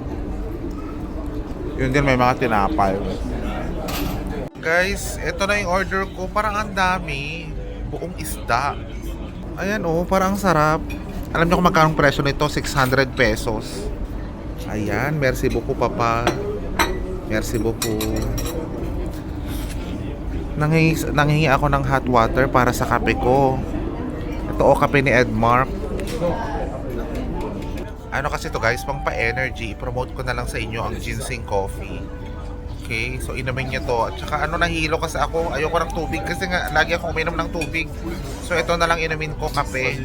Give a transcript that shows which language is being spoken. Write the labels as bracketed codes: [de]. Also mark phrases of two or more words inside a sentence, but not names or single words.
[tl] Yun din, may mga tinapay. Guys, ito na yung order ko. Parang ang dami. Buong isda. Ayan parang sarap. Alam niyo kung magkano presyo nito? 600 pesos. Ayan, [fr] merci beaucoup papa. Merci beaucoup. [tl] Nanghingi ako ng [en] hot water [tl] para sa kape ko. Ito kape ni Edmark. Ano kasi to guys, pang pa-energy. I-promote ko na lang sa inyo ang [en] ginseng coffee. [tl] Okay, so inumin niyo to. At saka nahilo kasi ako. Ayoko ng tubig kasi nga lagi akong uminom ng tubig. So ito na lang inumin ko, kape.